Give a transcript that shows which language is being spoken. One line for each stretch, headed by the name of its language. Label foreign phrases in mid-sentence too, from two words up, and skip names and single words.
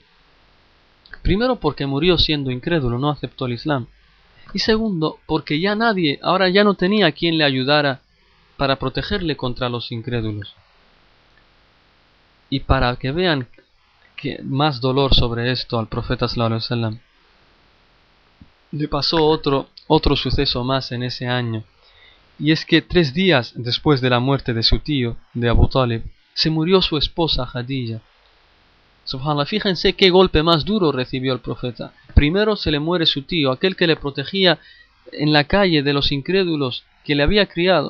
Spanish: Primero, porque murió siendo incrédulo, no aceptó el Islam. Y segundo, porque ahora ya no tenía quien le ayudara para protegerle contra los incrédulos. Y para que vean que más dolor sobre esto al profeta
Arabic: صلى الله عليه وسلم,
Spanish: le pasó otro suceso más en ese año. Y es que 3 días después de la muerte de su tío, de Abu Talib, se murió su esposa Khadija. Subhanallah, fíjense qué golpe más duro recibió el profeta. Primero se le muere su tío, aquel que le protegía en la calle de los incrédulos, que le había criado.